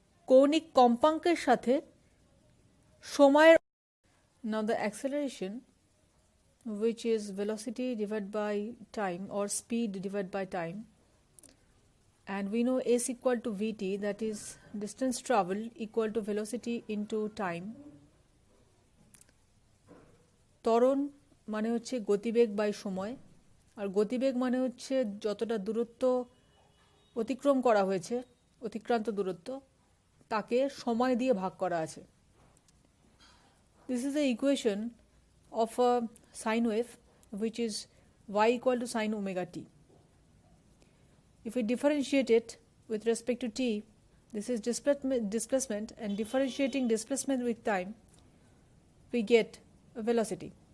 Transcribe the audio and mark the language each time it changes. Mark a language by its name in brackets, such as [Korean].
[Bangla] কৌণিক কম্পাঙ্কের সাথে সময়ের [English] Now the acceleration, which is velocity divided by time or speed divided by time, and we know s equal to vt, that is distance traveled equal to velocity into time. [Bangla] ত্বরণ মানে হচ্ছে গতিবেগ by সময়, আর গতিবেগ মানে হচ্ছে যতটা দূরত্ব অতিক্রম করা হয়েছে, অতিক্রান্ত দূরত্ব, তাকে সময় দিয়ে ভাগ করা আছে। [English] This is the equation of a sine wave, which is y equal to sine omega t. If we differentiate it with respect to t, this is displacement, and differentiating displacement with time, we get a velocity.